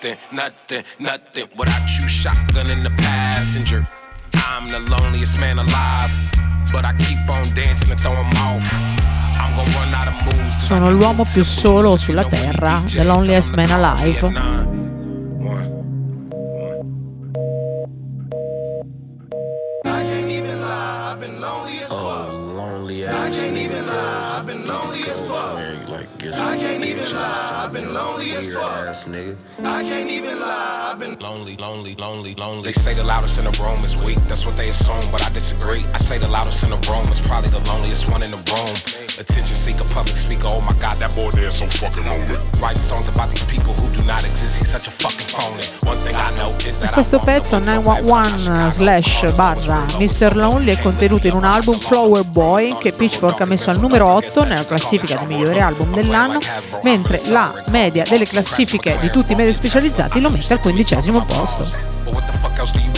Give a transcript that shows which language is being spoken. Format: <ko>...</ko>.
<en>Nothing without you shotgun in the passenger. I'm the loneliest man alive, but I keep on dancing and throwing off. I'm gonna run out of moves.</en> <it>Sono l'uomo più solo sulla terra,</it> <en>the loneliest man alive. They say the loudest in the room is weak, that's what they assume, but I disagree. I say the loudest in the room is probably the loneliest one in the room. Attention seeker, public speaker, oh my god, that boy there's so fucking lonely. Writing songs about these people who do not exist, he's such a fucking phony. One thing I know is that</en> <it>questo pezzo 911/Mr. Lonely è contenuto in un album Flower Boy che Pitchfork ha messo al numero 8 nella classifica dei migliori album dell'anno, mentre la media delle classifiche di tutti i media specializzati lo mette al 15° posto.</it>